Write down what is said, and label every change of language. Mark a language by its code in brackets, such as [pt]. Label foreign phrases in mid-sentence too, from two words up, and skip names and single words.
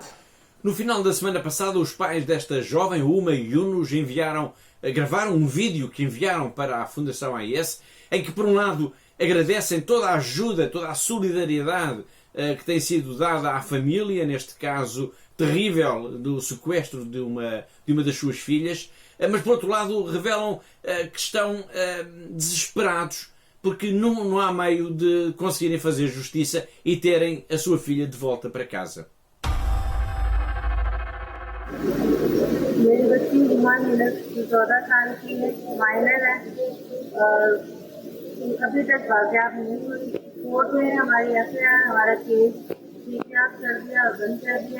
[pt] No final da semana passada, os pais desta jovem, Uma Yunus, gravaram um vídeo que enviaram para a Fundação AIS, em que, por um lado, agradecem toda a ajuda, toda a solidariedade que tem sido dada à família, neste caso terrível do sequestro de uma das suas filhas, mas por outro lado revelam que estão desesperados porque não há meio de conseguirem fazer justiça e terem a sua filha de volta para casa. [ur] میری بچی ہما یونس 14 سال کی ہے، مائنر ہے اور ابھی تک بازیاب نہیں ہوئی. کورٹ میں ہماری ایف آئی آر، ہمارا کیس سی آر کر دیا اور بند کر دیا.